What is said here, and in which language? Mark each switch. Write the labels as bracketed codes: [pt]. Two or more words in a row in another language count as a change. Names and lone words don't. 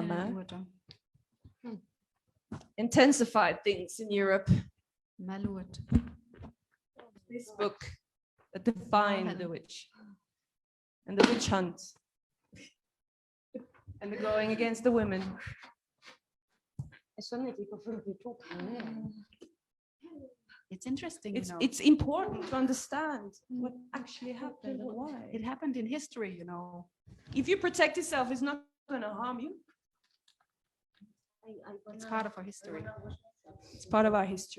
[en] hammer order. intensified things in Europe. Malurt. This book that defined the witch and the witch hunt and the going against the women. [no] Jeg skjønner ikke hvorfor du tok den ned. [en] It's interesting, you know. It's important to understand what actually happened and why. It happened in history, you know. If you protect yourself, it's not going to harm you. It's part of our history. It's part of our history.